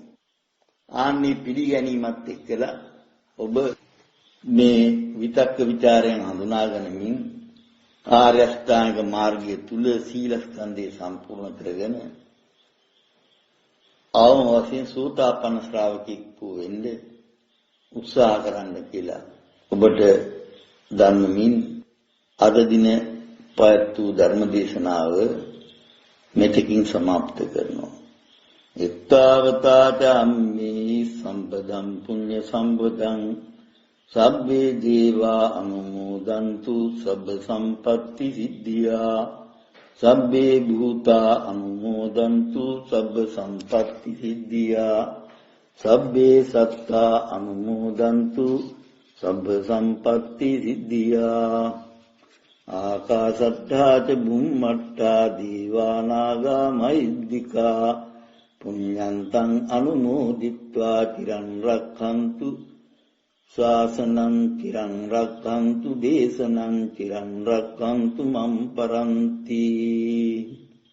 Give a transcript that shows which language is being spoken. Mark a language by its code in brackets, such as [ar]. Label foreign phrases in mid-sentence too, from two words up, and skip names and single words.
[si] ආන්නේ පිළිගැනීමත් එක්කලා ඔබ මේ විතක්ක ਵਿਚාරයන් හඳුනාගනිමින් ආර්ය අෂ්ටාංග මාර්ගය තුල සීලස්කන්ධය සම්පූර්ණ කරගෙන අවම වශයෙන් සෝතාපන්න ශ්‍රාවකෙක් වෙන්න උත්සාහ කරන්න කියලා ඔබට ධර්මමින් අද දින පයත් වූ ධර්ම දේශනාව මෙතකින් සමාප්ත කරනවා. [pi] එත්තාවතාට අම්මේ සම්පදම් පුඤ්ඤ සම්පදං සබ්බේ දේවා අනුමෝදන්තු සබ්බ සම්පත්ති සිද්ධියා සබ්බේ භූතා අනුමෝදන්තු සබ්බ සම්පත්ති සිද්ධියා සබ්බේ සත්තා අනුමෝදන්තු සබ්බ සම්පත්ති සිද්ධියා ආකාශට්ටා ච බුම්මට්ටා දීවානාගා මහිද්దికා පුඤ්ඤන්තං අනුමෝදිත්වා තිරං රක්ඛන්තු ශාසනං තිරං රක්ඛන්තු දේශනං තිරං රක්ඛන්තු මම් පරන්ති